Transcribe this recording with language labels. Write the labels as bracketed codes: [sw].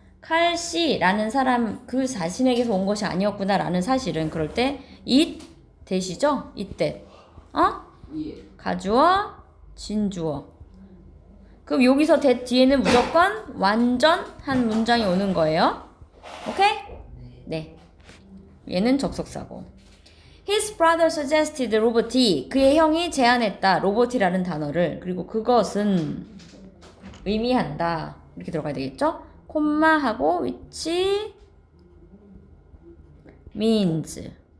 [ko] 칼 씨라는 사람 그 자신에게서 온 것이 아니었구나 라는 사실은 그럴 때 it 대시죠? 이때 가주어 진주어. 그럼 여기서 that 뒤에는 무조건 완전한 문장이 오는 거예요. 오케이? 네. 얘는 접속사고. [en] His brother suggested robot. [ko] 그의 형이 제안했다. robot이라는 단어를. 그리고 그것은 의미한다. 이렇게 들어가야 되겠죠? 콤마하고 [en] which means.